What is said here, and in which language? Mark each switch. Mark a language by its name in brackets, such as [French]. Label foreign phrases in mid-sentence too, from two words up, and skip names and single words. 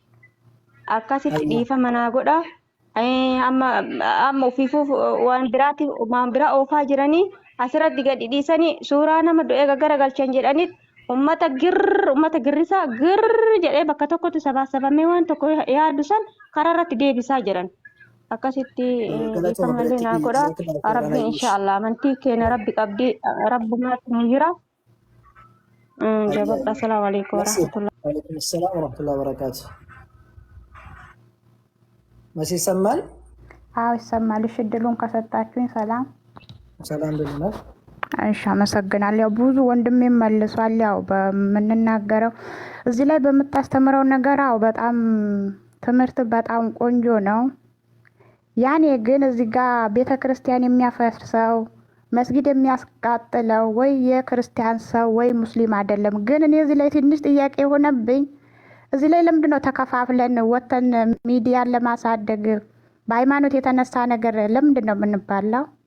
[Oromo] Akkasitti dhiifama naa godha. Amma ofiifuu waan biraa oofaa jiranii asirratti gadi dhiisanii suuraa nama du'ee gara galchan jedhanii ummata girrisaa jedhee bakka tokkotti sabaasabamee waan tokko yaadu san karaa irratti deebisaa jiran. Akkasitti dhiifamallee naa godha. Rabbi inshaallah amantii keenya rabbi qabdii rabbumaatti nu jira. Jabadha. [Arabic] السلام عليكم ورحمة الله. وعليكم السلام ورحمة الله وبركاته. [Amharic] መሲ ይሰማል? አዎ ይሰማል። እሺ እድሉን ከሰጣችሁኝ ሰላም ብለናል። እሺ አመሰግናለሁ። ያው ብዙ ወንድሜ መልሷል። ያው በምንናገረው እዚህ ላይ በምታስተምረው ነገር አዎ በጣም ትምህርት በጣም ቆንጆ ነው። ያኔ ግን እዚህ ጋር ቤተክርስቲያን የሚያፈርሰው መስጊድ የሚያስቃጥለው ወይ የክርስቲያን ሰው ወይ ሙስሊም አይደለም። ግን እኔ እዚህ ላይ ትንሽ ጥያቄ ሆነብኝ። እዚህ ላይ ለምንድነው ተከፋፍለን ወተን ሚዲያን ለማሳደግ በሃይማኖት የተነሳ ነገር ለምንድነው የምንባላው?